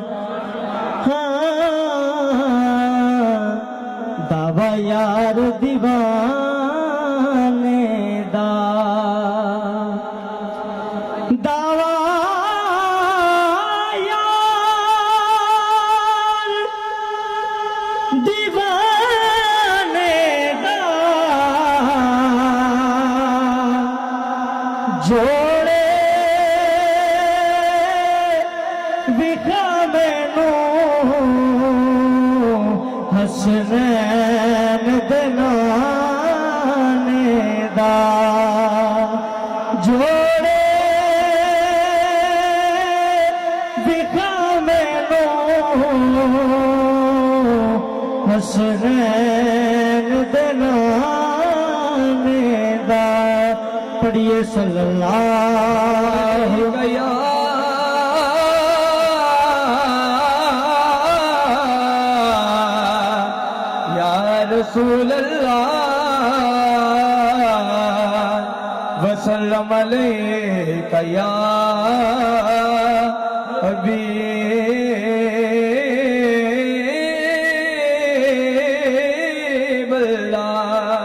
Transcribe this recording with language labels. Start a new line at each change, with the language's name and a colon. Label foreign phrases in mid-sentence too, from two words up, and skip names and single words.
Punjabi: دعوی یار دیوانے دا دعوی یار دیوانے دا جوڑے وکھا مینوں حسنین دے نانے دا جوڑے وکھا مینوں حسنین دے نانے دا پڑھیے
Arabic: صلی اللہ یا رسول اللہ وسلم علیکہ یا حبیب اللہ۔